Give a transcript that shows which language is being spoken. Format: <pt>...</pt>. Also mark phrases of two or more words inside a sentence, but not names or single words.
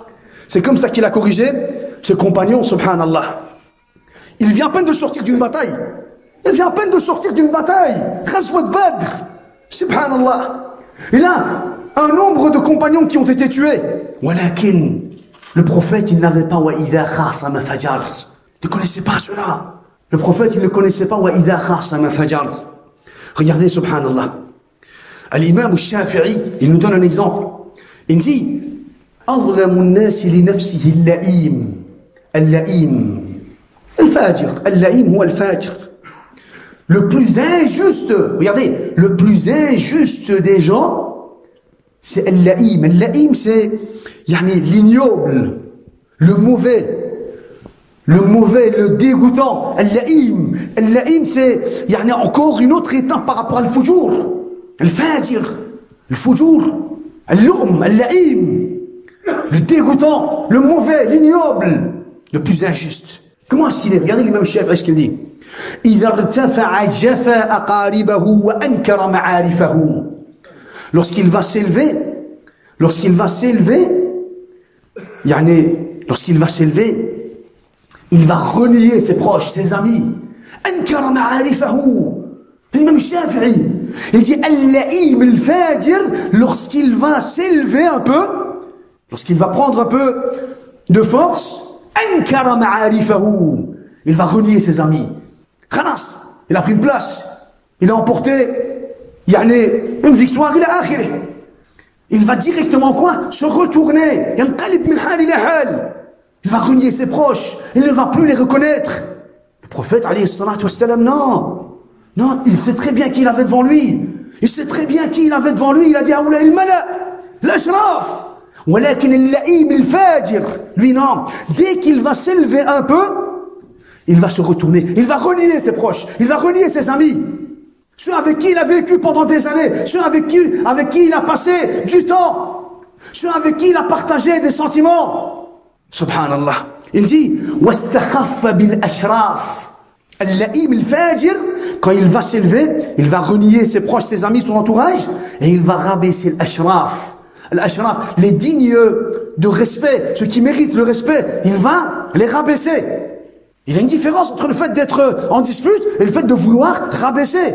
<fr>C'est comme ça qu'il a corrigé ses compagnons, subhanallah. Il vient à peine de sortir d'une bataille. Il vient à peine de sortir d'une bataille. Ghazwat Badr. Subhanallah. Il a un nombre de compagnons qui ont été tués. Walakin, le prophète, il n'avait pas</fr> <ar>وإذا خاصم فجر.</ar> <fr>Il ne connaissait pas cela. Le prophète, il ne connaissait pas</fr> <ar>وإذا خاصم فجر.</ar> <fr>Regardez, subhanallah. L'imam al-Shafi'i, il nous donne un exemple. Il dit,</fr> <ar>أظلم الناس لنفسه اللئيم اللئيم الفاجر اللئيم هو الفاجر.</ar> <fr>Le plus injuste, regardez, le plus injuste des gens, c'est al-la'im. Al-la'im, c'est l'ignoble, le mauvais, le dégoûtant. Al-la'im. Al-la'im, c'est encore une autre étape par rapport à al-fujur.</fr> <ar>الفاجر، الفجور، اللؤم، اللئيم.</ar> <fr>Le dégoûtant, le mauvais, l'ignoble, le plus injuste. Comment est-ce qu'il est? Regardez l'imam Shafi'i, ce qu'il dit.</fr> <ar>إذا ارتفع جفا أقاربه وأنكر معارفه.</ar> <fr>Lorsqu'il va s'élever, il va renier ses proches, ses amis.</fr> <ar>أنكر معارفه.</ar> <fr>L'imam Shafi'i, il dit</fr> <ar>اللئيم الفاجر,</ar> <fr>lorsqu'il va s'élever un peu, lorsqu'il va prendre un peu de force,</fr> <ar>أنكر معارفه.</ar> <fr>Il va renier ses amis. Khalas, il a pris une place. Il a emporté une victoire, il a akhiré. Il va directement quoi? Se retourner. Il va renier ses proches. Il ne va plus les reconnaître. Le prophète,</fr> <ar>عليه الصلاة والسلام,</ar> <fr>non, il sait très bien qui il avait devant lui. Il sait très bien qui il avait devant lui. Il a dit,</fr> <ar>أولئك الملأ,</ar> <fr>l'ashraf.</fr> <ar>ولكن اللئيم الفاجر.</ar> <fr>Lui, non. Dès qu'il va s'élever un peu, il va se retourner, il va renier ses proches, il va renier ses amis, ceux avec qui il a vécu pendant des années, ceux avec qui il a passé du temps, ceux avec qui il a partagé des sentiments. Subhanallah. Il dit,</fr> <ar>واستخف بالأشراف. اللئيم الفاجر,</ar> <fr>quand il va s'élever, il va renier ses proches, ses amis, son entourage, et il va rabaisser l'ashraf. L'ashraf, les dignes de respect, ceux qui méritent le respect, il va les rabaisser. Il y a une différence entre le fait d'être en dispute et le fait de vouloir rabaisser.</fr>